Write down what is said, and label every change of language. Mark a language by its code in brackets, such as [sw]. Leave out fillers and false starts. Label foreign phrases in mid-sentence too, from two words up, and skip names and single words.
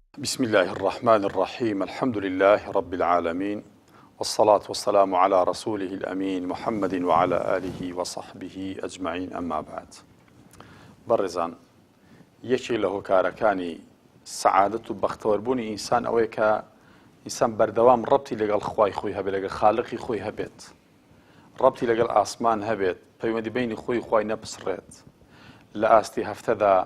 [ar] بسم الله الرحمن الرحيم الحمد لله رب العالمين والصلاة والسلام على رسوله الأمين محمد وعلى آله وصحبه أجمعين أما بعد [ckb] برزان یەکێک لە هۆکارەکانی سەعادەت و بەختەوەربوونی ئینسان ئەوەیە کە ئینسان بەردەوام ڕەبتی لەگەڵ خوای خۆی هەبێت لەگەڵ خالقی خۆی هەبێت ڕەبتی لەگەڵ ئاسمان هەبێت پەیوەندی بینی خۆی خوای نەپسڕێت لە ئاستی هەفتەدا